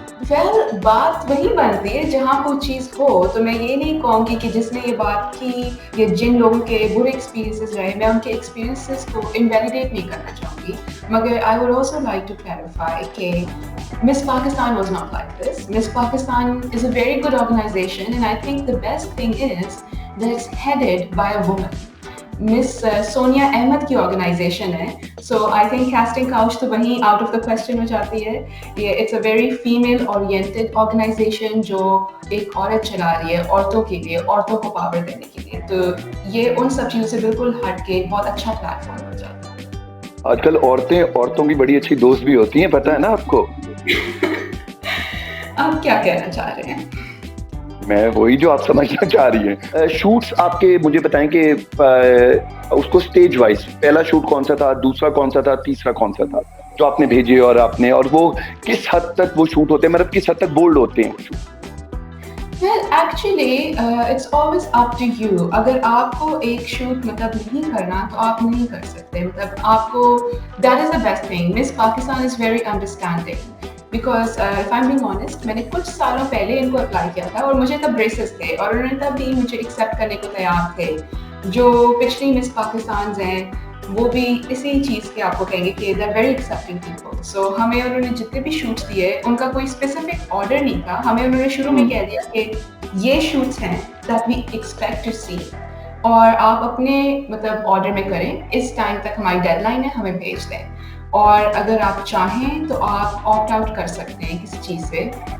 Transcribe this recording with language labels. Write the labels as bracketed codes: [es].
[ur] Well بات وہی بنتی ہے جہاں کوئی چیز ہو, تو میں یہ نہیں کہوں گی کہ جس نے یہ بات کی یا جن لوگوں کے برے ایکسپیرینسز رہے میں ان کے ایکسپیرینسز کو انویلیڈیٹ نہیں کرنا چاہوں گی, مگر [en] I would also like to clarify [ur] کہ [en] Miss Pakistan was not like this. Miss Pakistan is a very good organization and I think the best thing is that it's headed by a woman. Miss Sonia Ahmed [ur] کی organization ہے, [en] so I think casting couch [ur] تو وہیں [en] out of the question [ur] ہو جاتی ہے. یہ [en] it's a very female oriented organization [ur] جو ایک عورت چلا رہی ہے عورتوں کے لیے, عورتوں کو پاور دینے کے لیے, تو یہ ان سب چیزوں سے بالکل ہٹ کے بہت اچھا پلیٹ فارم ہو جاتا ہے. آج کل عورتوں کی بڑی اچھی دوست بھی ہوتی ہیں, پتہ ہے نا آپ کو. آپ کیا کہنا چاہ رہے ہیں؟ میں وہی جو آپ سمجھنا چاہ رہی ہیں. شوٹس آپ کے مجھے بتائیں کہ اس کو اسٹیج وائز پہلا شوٹ کون سا تھا, دوسرا کون سا تھا, تیسرا کون سا تھا جو آپ نے بھیجے, اور آپ نے, اور وہ کس حد تک وہ شوٹ ہوتے ہیں, مطلب کس حد تک بولڈ ہوتے ہیں وہ shoot? [en] Well, actually, it's always up to you. [ur] اگر آپ کو ایک شوٹ مطلب نہیں کرنا تو آپ نہیں کر سکتے. مطلب آپ کو [en] that is the best thing. Miss Pakistan is very understanding. Because if I'm being honest, [ur] میں نے کچھ سالوں پہلے ان کو اپلائی کیا تھا اور مجھے تب بریسز تھے اور انہوں نے تب بھی مجھے ایکسیپٹ کرنے کو تیار تھے. جو پچھلی مس پاکستانز ہیں وہ بھی اسی چیز کے آپ کو کہیں گے کہ [en] They are very accepting people. [ur] سو ہمیں انہوں نے جتنے بھی شوٹس دیے ان کا کوئی اسپیسیفک آرڈر نہیں تھا, ہمیں انہوں نے شروع میں کہہ دیا کہ یہ شوٹس ہیں [en] that we expect to see, [ur] اور آپ اپنے مطلب آرڈر میں کریں, اس ٹائم تک ہماری ڈیڈ لائن ہے, ہمیں بھیج دیں, اور اگر آپ چاہیں تو آپ آپٹ آؤٹ کر سکتے ہیں کسی چیز سے.